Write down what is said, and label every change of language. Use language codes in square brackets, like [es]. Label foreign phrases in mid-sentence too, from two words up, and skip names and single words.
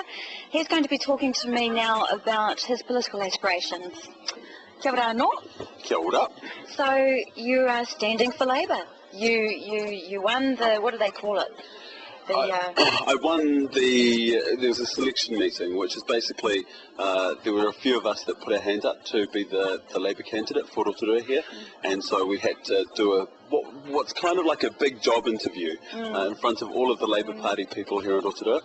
[en] He's going to be talking to me now about his political aspirations. [mi] Kia ora anō. Kia ora. [en] So you are standing for Labour. You won the, what do they call it? I won there was a selection meeting, which is basically, there were a few of us that put our hand up to be the Labour candidate for Rotorua here, and so we had to do what's kind of like a big job interview in front of all of the Labour Party people here in Rotorua.